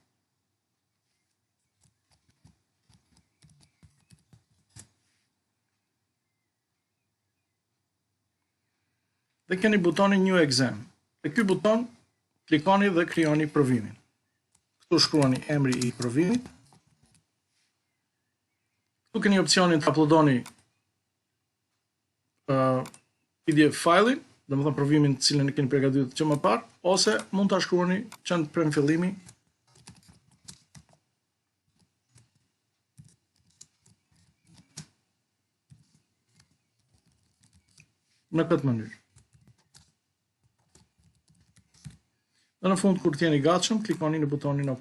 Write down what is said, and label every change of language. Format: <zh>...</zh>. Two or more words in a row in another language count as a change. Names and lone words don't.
<sq>Dhe keni butonin New Exam. Dhe ky buton klikoni dhe krijoni provimin. Këtu shkruani emri i provimit. Këtu keni opcionin të uploadoni</sq> <en>PDF file-in,</en> <sq>domethënë provimin të cilin e keni përgatitur që më parë, ose mund ta shkruani që në premfillimi në këtë mënyrë. Dhe në fund, kur t'jeni gatshëm, klikoni në butonin OK.</sq>